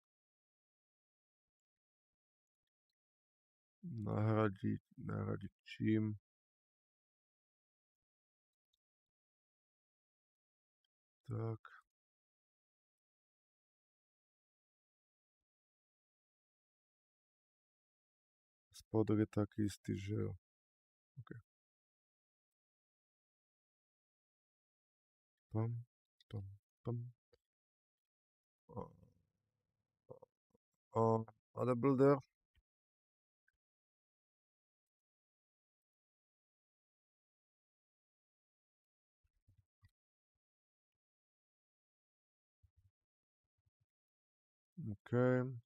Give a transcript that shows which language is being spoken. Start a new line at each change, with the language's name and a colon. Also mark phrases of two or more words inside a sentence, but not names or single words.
Slovak: nahradiť čím, tak, spodok je taký istý, že jo, ok. Pam, pam, pam.
English: Other builder. Okay.